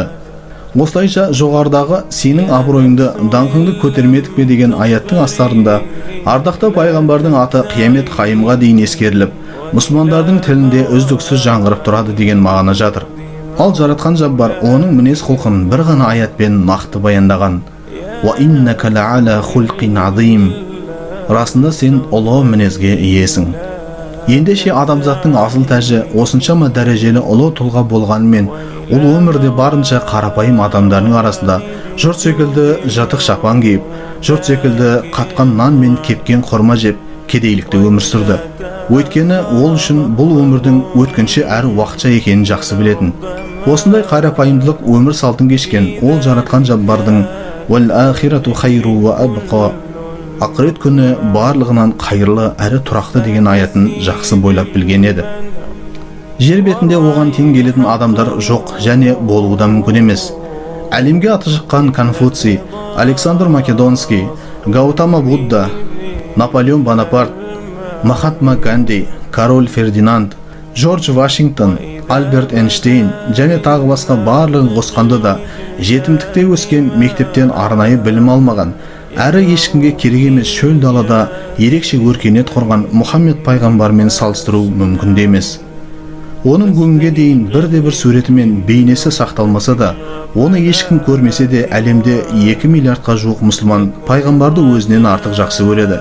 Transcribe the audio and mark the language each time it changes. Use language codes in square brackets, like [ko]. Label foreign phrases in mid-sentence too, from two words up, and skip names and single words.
[kk] Осылайша жоғарыдағы сенің абыройыңды, даңқыңды көтермедік пе деген аяттың астарында ардақты пайғамбардың аты қиямет қайымға дейін ескеріліп, мұсылмандардың тілінде үздіксіз жаңғырып тұрады деген мағына жатыр. Ал жаратқан Жаббар оның мінез құлқын бір ғана аятпен нақты баяндаған. [ar] «وإنك لعلى خلق عظيم», [kk] расында сен ұлы мінезге иесің. Ендеше адамзаттың асыл тәжі осыншама дәрежелі ұлы тұлға болғанымен, ол өмірде барынша қарапайым адамдардың арасында жұрт секілді жатық шапан киіп, жұрт секілді қатқан нан мен кепкен құрма жеп, кедейлікте өмір сүрді. Өйткені ол үшін бұл өмірдің өткінші әрі уақытша екенін жақсы білетін. Осындай қарапайымдылық өмір салтын кешкен ол жаратқан Жаббардың [ar] «والآخرة خير وأبقى», [kk] ақырет күні барлығынан қайырлы әрі тұрақты деген аятын жақсы бойлап білген еді. Жер бетінде оған тең келетін адамдар жоқ және болуы да мүмкін емес. Әлемге аты шыққан Конфуций, Александр Македонский, Гаутама Будда, Наполеон Бонапарт, Махатма Ганди, Король Фердинанд, Джордж Вашингтон, Альберт Эйнштейн және тағы басқа барлығын қосқанда да жетімдікте өскен, мектептен арнайы білім алмаған, әрі ешкімге керек емес шөл далада ерекше өркениет құрған Мұхаммед пайғамбармен салыстыру мүмкін де емес. Оның бүгінге дейін бірде-бір суреті мен бейнесі сақталмаса да, оны ешкім көрмесе де әлемде 2 миллиардқа жуық мұсылман пайғамбарды өзінен артық жақсы көреді.